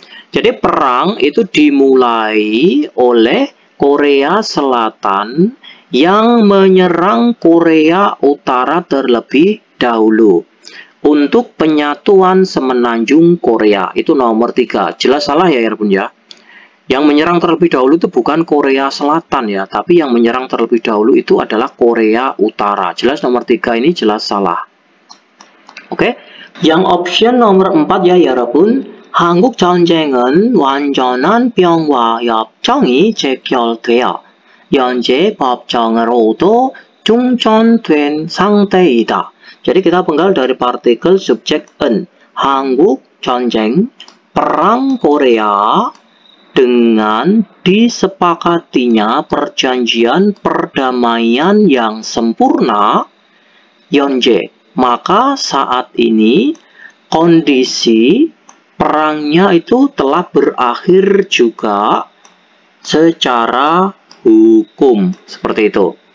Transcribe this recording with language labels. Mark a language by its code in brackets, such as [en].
[id] Jadi perang itu dimulai oleh Korea Selatan yang menyerang Korea Utara terlebih dahulu untuk penyatuan semenanjung Korea. Itu nomor 3. Jelas salah ya Erbun ya. Yang menyerang terlebih dahulu itu bukan Korea Selatan ya, tapi yang menyerang terlebih dahulu itu adalah Korea Utara. Jelas nomor 3 ini jelas salah. Oke. Yang option nomor 4 ya 여러분. [ko] 한국 전쟁은 완전한 평화 협정이 체결되어 현재 법정으로도 중단된 상태이다. [id] Jadi kita penggal dari partikel subjek en. 한국 전쟁, perang Korea, dengan disepakatinya perjanjian perdamaian yang sempurna, 현재, maka saat ini kondisi perangnya itu telah berakhir juga secara hukum. Seperti itu.